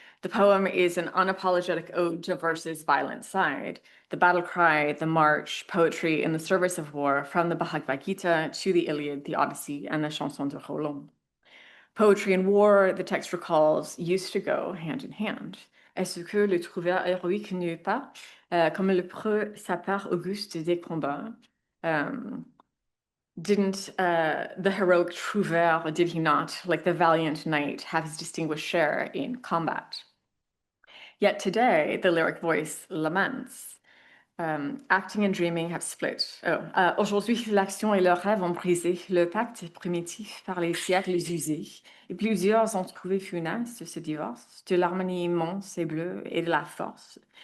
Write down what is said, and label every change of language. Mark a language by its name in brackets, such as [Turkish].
[English] The poem is an unapologetic ode to verse's violent side, the battle cry, the march, poetry in the service of war, from the Bhagavad Gita to the Iliad, the Odyssey, and the Chanson de Roland. Poetry and war, the text recalls, used to go hand in hand. [French] Est-ce que le trouvère héroïque n'eut pas, comme le preux sa part auguste des combats? [English] Didn't the heroic trouvère, did he not, like the valiant knight, have his distinguished share in combat? Yet today, the lyric voice laments. Acting and dreaming have split. [French] Aujourd'hui, l'action et le rêve ont brisé le pacte primitif par les siècles usés, et plusieurs ont trouvé funeste ce divorce de l'harmonie immense et bleue et de la force.